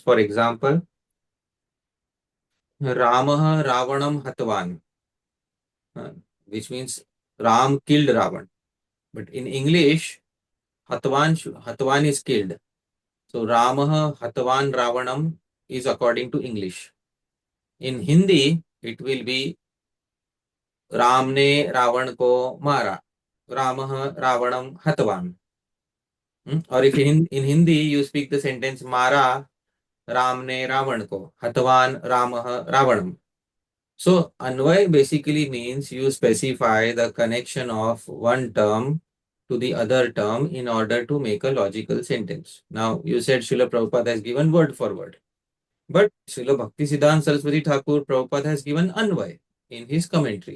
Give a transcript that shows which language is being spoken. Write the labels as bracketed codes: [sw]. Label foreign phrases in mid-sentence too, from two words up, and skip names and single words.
[en] For example, [sa] रामः रावणम् हतवान्, [en] which means Ram killed Ravan. But in English, Hatvan is killed. So [sa] रामः हतवान् रावणम् [en] is according to English. In Hindi, it will be [hi] राम ने रावण को मारा, [sa] रामः रावणम हतवान. [en] Or if in Hindi you speak the sentence [hi] मारा राम ने रावण को, [sa] हतवान रामः रावणम. [en] So Anvay basically means you specify the connection of one term to the other term in order to make a logical sentence. Now you said Srila Prabhupada has given word for word, but Srila Bhaktisiddhanta Saraswati Thakur Prabhupada has given Anvay in his commentary.